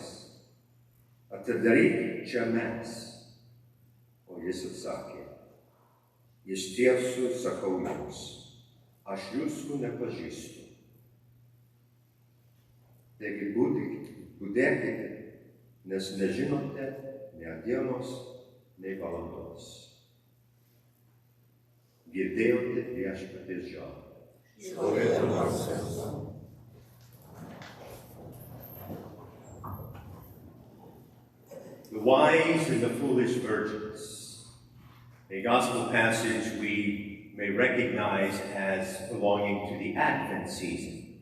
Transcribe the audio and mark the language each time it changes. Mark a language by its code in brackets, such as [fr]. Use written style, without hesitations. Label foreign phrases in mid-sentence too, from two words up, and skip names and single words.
[lt] Gerbaimasis, atidaryk čia mes. O jis atsakė, iš tiesų sakau jums, aš jūsų nepažįstu. Taigi budėkite, nes nežinote nei dienos, nei valandos. Girdėjote viešpaties žodį. [en] The wise and the foolish virgins, a gospel passage we may recognize as belonging to the Advent season.